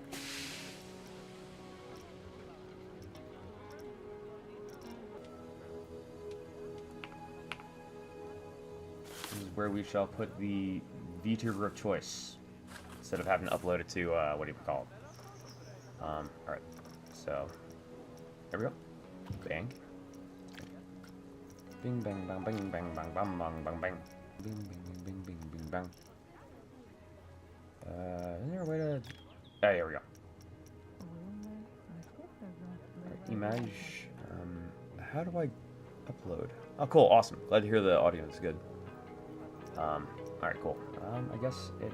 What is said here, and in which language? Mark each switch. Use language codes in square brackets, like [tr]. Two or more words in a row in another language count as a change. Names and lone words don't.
[en] This is where we shall put the VTuber of choice instead of having to upload it to what do you call it? Alright, so there we go. Bang. Bing bang bang bang bang bang bang bang bang bang. Bing bing bing bing bing bang. Is there a way to? Ah, here we go. image. How do I upload? Oh, cool, awesome. Glad to hear the audio is good. Alright, cool. I guess it...